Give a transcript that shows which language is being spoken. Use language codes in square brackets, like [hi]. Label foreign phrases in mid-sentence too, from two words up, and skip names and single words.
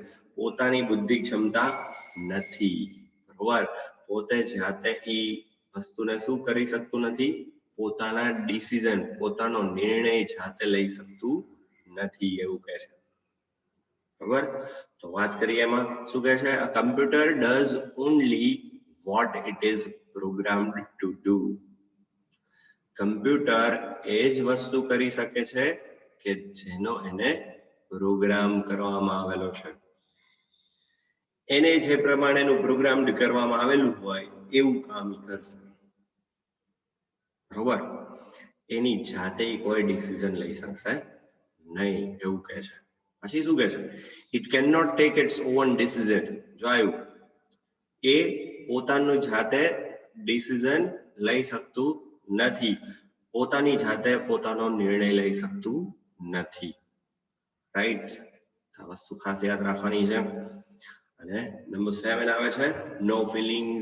[gu] પોતાની બુદ્ધિ ક્ષમતા નથી. બરાબર. પોતે જાતે ઈ વસ્તુને શું કરી શકતું નથી? પોતાના ડિસિઝન, પોતાનો નિર્ણય જાતે લઈ શકતું નથી એવું કહે છે. બરાબર. તો વાત કરીએ એમાં શું કહે છે? [en] A computer does only what it is programmed to do. [gu] કમ્પ્યુટર એ જ વસ્તુ કરી શકે છે કે જેનો એને પ્રોગ્રામ કરવામાં આવેલો છે. એને જે પ્રમાણેનું પ્રોગ્રામ કરવામાં આવેલું હોય એવું કામ કરશે. બરોબર. એની જાતે કોઈ ડિસિઝન લઈ શકશે નહીં એવું કહે છે. પછી શું કહે છે? [en] It cannot take its own decision. [gu] જો આવ્યું, એ પોતાનું જાતે ડિસિઝન લઈ શકતું નથી. પોતાની જાતે પોતાનો નિર્ણય લઈ શકતું નથી. રાઈટ. આ વસ્તુ ખાસ યાદ રાખવાની છે. અને નંબર 7 આવે છે [en] no feelings.